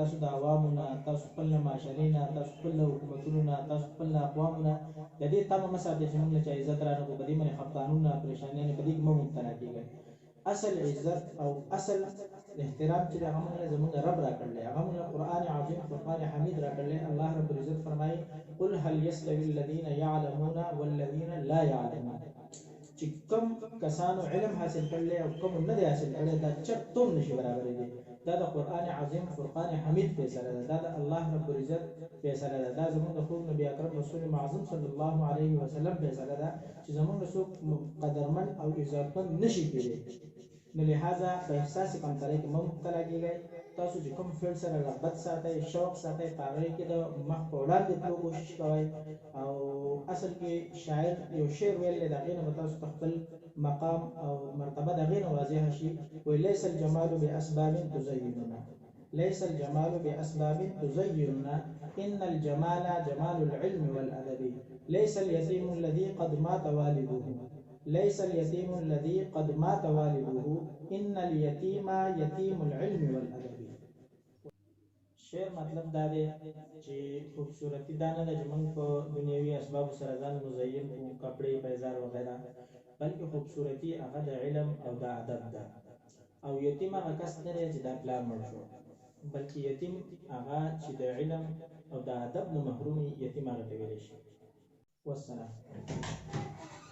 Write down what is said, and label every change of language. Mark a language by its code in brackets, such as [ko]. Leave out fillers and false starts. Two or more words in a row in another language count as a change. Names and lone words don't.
[ps] تاسو د عوامو نه، تاسو خپل له معاشرې نه، تاسو خپل له حکومتونو نه، تاسو خپل له اقوامو نه د دې تمه مه ساتئ چې موږ له چا عزت رانغلو. په دې باندې خفګانونه، پریشانیانې په دې کې مه مبتلا کېږئ. اصل عزت او اصل احترام چې هغه موږ له زموږ رب راکړلی، هغه موږ له [ar] قرآن عظیم، فرقان حمید [ps] راکړلی. [ar] الله رب العزت [ps] فرمایي [ar] قل هل يستوي الذين يعلمون والذين لا يعلمون. [ps] چې کوم کسانو علم حاصل کړلی او کوم نه دی حاصل کړی، دا چرتوم نشي برابرې دي. دا د [ar] قرآن عظیم، فرقان حمید [ps] فیصله ده، دا د [ar] الله رب العزت [ps] فیصله ده، دا زموږ د خوږ [ar] نبي اکرم رسول معظم صلی الله علیه وسلم [ps] فیصله ده چې زموږ څوک قدرمن او عزتمند نشي کېدی. نو لہذا په احساس کمترۍ کې مه مبتلا کېږئ. تاسو چې کوم فعل سره رغبت ساتئ، شوق ساتئ، په هغې کې د مخ په وړاندې تلو کوشش کوئ. او اصل کې شاعر یو شعر ویلی، د هغې نه به تاسو ته خپل مقام او مرتبه د هغې نه واضحه شي. [ar] وایي لیس الجمال باسباب تزیننا، لیس الجمال باسباب تزیننا، ان الجمال جمال العلم والادب، لیس اليتیم الذي قد مات والده، ليس اليتيم الذي قد مات والده، ان اليتيم يتيم العلم والادب. [ps] شعر مطلب دا دی چې خوبصورتي دا نه ده چې موږ په دنیوي اسبابو سره ځان مزین کړو، کپړې، پیزار وغیره، بلکې خوبصورتي هغه د علم او د ادب ده. او یتیم هغه کس نه دی چې دا پلار مړ شو، بلکې یتیم هغه چې د علم او د ادب نه محروم، یتیم هغه ته ویلی شي.